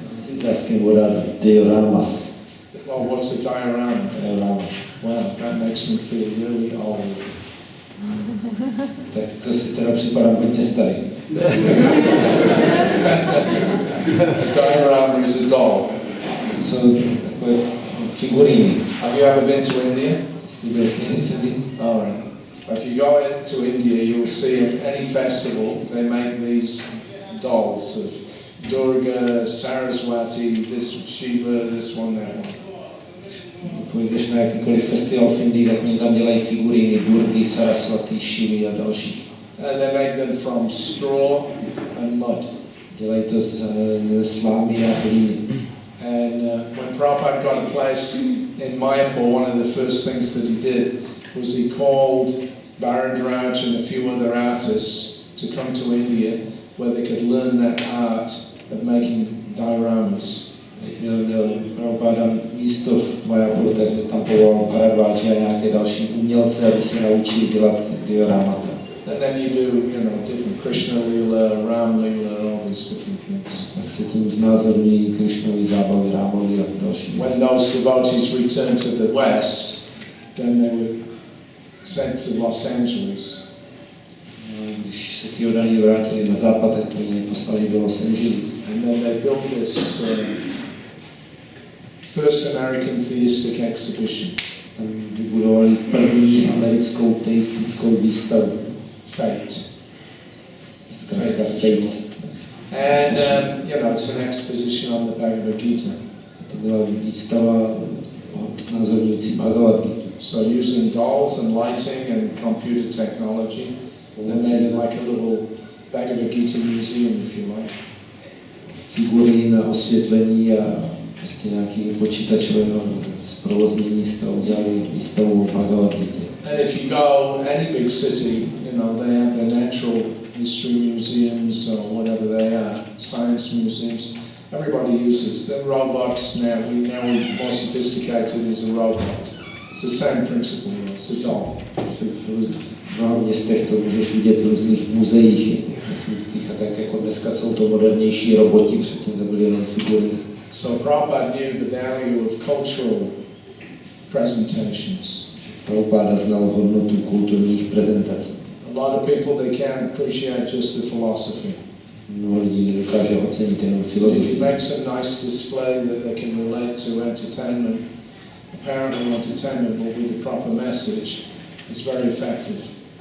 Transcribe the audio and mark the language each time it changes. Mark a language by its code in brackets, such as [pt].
[en] He's asking what are dioramas. Well, what's a diorama? Diorama. Wow, that makes me feel really old. [cs] Tak to si teda připadám hodně starý. [en] A diorama is a doll. [cs] To jsou takové figuríny. [en] Have you ever been to India? [cs] Jsi byl s nimi v Indii? [en] All right. If you go to India, you'll see at any festival they make these dolls of Durga, Saraswati, this Shiva, this one, that one. [cs] Půjdeš na jakýkoliv festival v Indii, tak oni tam dělají figuríny Durgy, Saraswati, Shivy a další. [en] And they make them from straw and mud. [cs] Dělají to z slámy a hlíny. [en] And when Prabhupada got a place in Mayapur, one of the first things that he did was he called Bharadraj and a few other artists to come to India where they could learn that art of making dioramas. [cs] Měl Prabhupada místo v Mayapuru, tak tam povolal Bharadváji a nějaké další umělce, aby se naučili dělat dioramata. [en] And then you do, different Krishna Lila, Ram Lila, all these different things. [cs] Tak se tím znázorňují Krishnovi zábavy, Rámovi a další věci. [en] When those devotees returned to the West, then they were sent to Los Angeles. [cs] Když se ti odaní vrátili na západ, tak oni poslali do Los Angeles. [en] And then they built this first American theistic exhibition. [cs] Tam vybudovali první americkou teistickou výstavu. [en] Fate. [cs] Zkrátka Fate. [en] And, it's an exposition on the Bhagavad Gita. [cs] To byla výstava znázorňující Bhagavad Gita. [en] So using dolls and lighting and computer technology, they made it like a little Bhagavad Gita museum, if you like. [cs] Figury na osvětlení a prostě nějaký počítačové zprovoznění z toho udělali výstavu Bhagavad Gita. [en] And if you go any big city, they have the natural natural history museums or whatever they are, science museums. Everybody uses the robots now. We're more sophisticated as a robot. It's the same principle. It's a doll. [cs] V mnoha městech to můžeš vidět v různých muzeích technických a tak jako dneska jsou to modernější roboti, předtím to byly jenom figury. [en] So Prabhupada knew the value of cultural presentations. [cs] Prabhupada znal hodnotu kulturních prezentací. [en] A lot of people, they can't appreciate just the philosophy. [cs] Mnoho lidí nedokáže ocenit jenom filozofii. [en] If you make some nice display that they can relate to entertainment, apparently entertainment will be the proper message, it's very effective.